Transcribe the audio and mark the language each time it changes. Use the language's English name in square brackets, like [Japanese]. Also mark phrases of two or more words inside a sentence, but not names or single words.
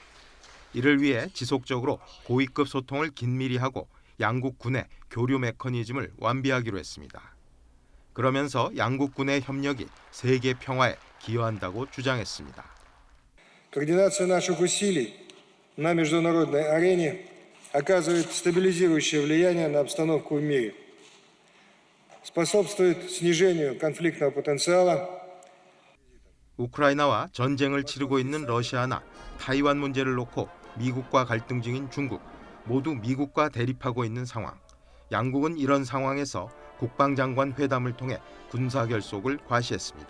[Korean] 이를 위해 지속적으로 고위급 소통을 긴밀히 하고 양국 군의 교류 메커니즘을 완비하기로 했습니다. 그러면서 양국 군의 협력이 세계 평화에 기여한다고 주장했습니다. [Russian] Координация наших усилий на международной арене оказывает стабилизирующее влияние на обстановку в мире, способствует снижению конфликтного потенциала. [Korean] 우크라이나와 전쟁을 치르고 있는 러시아나 타이완 문제를 놓고 미국과 갈등 중인 중국, 모두 미국과 대립하고 있는 상황. 양국은 이런 상황에서 국방장관 회담을 통해 군사 결속을 과시했습니다.